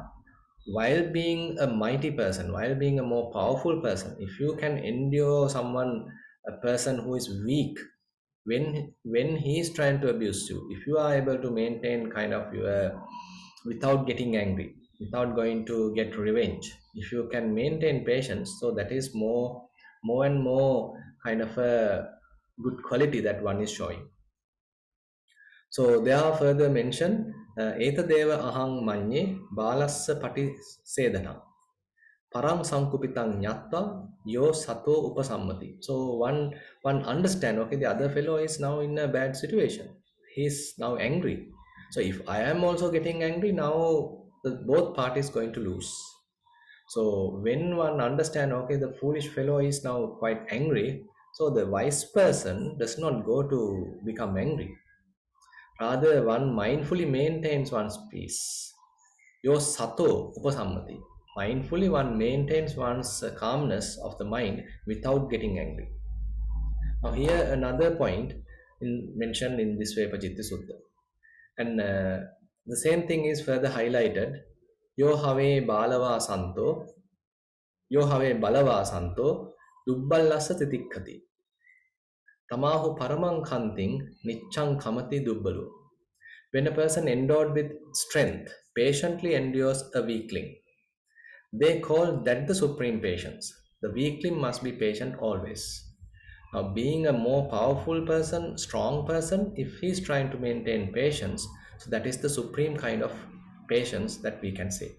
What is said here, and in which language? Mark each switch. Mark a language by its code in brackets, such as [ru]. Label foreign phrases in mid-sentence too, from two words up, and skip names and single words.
[en] while being a mighty person, while being a more powerful person, if you can endure someone, a person who is weak, when he is trying to abuse you, if you are able to maintain kind of your without getting angry, without going to get revenge, if you can maintain patience, so that is more and more kind of a good quality that one is showing. So they are further mentioned, [pi] Etadeva ahang manye balassa pati sedana. Parang sankupitang nyatta yo sato upasammati. [en] So one understand, okay, the other fellow is now in a bad situation. He's now angry. So if I am also getting angry, now both parties going to lose. So when one understand, okay, the foolish fellow is now quite angry, so the wise person does not go to become angry. Rather, one mindfully maintains one's peace. [pi] Your sato upasammati. [en] Mindfully, one maintains one's calmness of the mind without getting angry. Now, here another point mentioned in this way, Pajitti Sutta. And the same thing is further highlighted. [pi] Yo have balava santo, yo have balava santo, dubballasa titikkati. Tamahu paramang kanting, nichang kamati dubbalu. [en] When a person endowed with strength patiently endures a weakling, they call that the supreme patience. The weakling must be patient always. Now, being a more powerful person, strong person, if he is trying to maintain patience, so that is the supreme kind of patience that we can say.